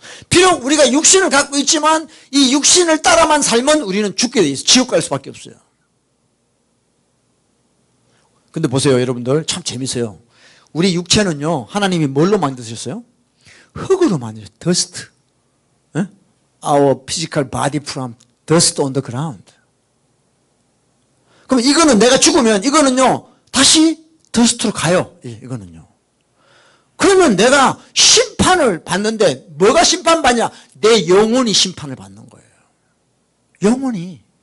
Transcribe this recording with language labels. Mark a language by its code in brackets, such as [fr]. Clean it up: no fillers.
[ko] 비록 우리가 육신을 갖고 있지만 이 육신을 따라만 살면 우리는 죽게 돼 있어요. 지옥 갈 수밖에 없어요. 근데 보세요 여러분들 참 재밌어요. 우리 육체는요 하나님이 뭘로 만드셨어요? 흙으로 만드셨어요. dust. [en] Our physical body from dust on the ground. [ko] 그럼 이거는 내가 죽으면 이거는요 다시 dust로 가요. 이거는요. 그러면 내가 심판을 받는데 뭐가 심판받냐? 내 영혼이 심판을 받는 거예요. 영혼이.